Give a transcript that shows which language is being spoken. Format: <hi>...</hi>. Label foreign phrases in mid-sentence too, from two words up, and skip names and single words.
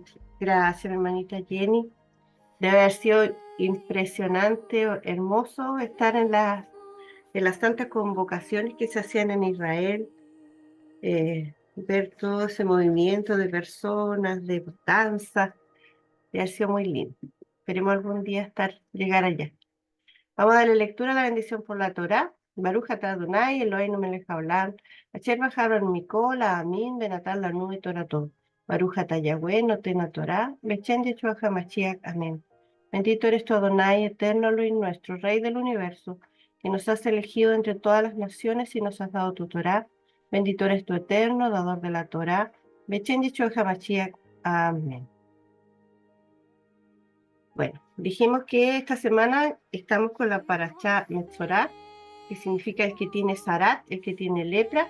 <es>Gracias, mi hermanita Jenny. Debe haber sido impresionante, hermoso estar en las tantas convocaciones que se hacían en Israel, ver todo ese movimiento de personas, de danza, y ha sido muy lindo. Esperemos algún día llegar allá. Vamos a darle lectura a la bendición por la Torá.</es> <he>ברוך אתה אדוני, אלוהינו מלך העולם, אשר בחר בנו מכל, עמים, ונתן לנו את תורתו. ברוך אתה יהוה, נותן תורה, בשם ישוע המשיח,</he> <es>amén. Bendito eres tú, Adonai, eterno Elohim nuestro, Rey del universo, que nos has elegido entre todas las naciones y nos has dado tu Torá. Bendito eres tú, eterno, dador de la Torá,</es> <he>בשם ישוע המשיח,</he> <es>amén. Bueno, dijimos que esta semana estamos con la Parashá Metzorá, que significa el que tiene Sarat, el que tiene lepra.</es>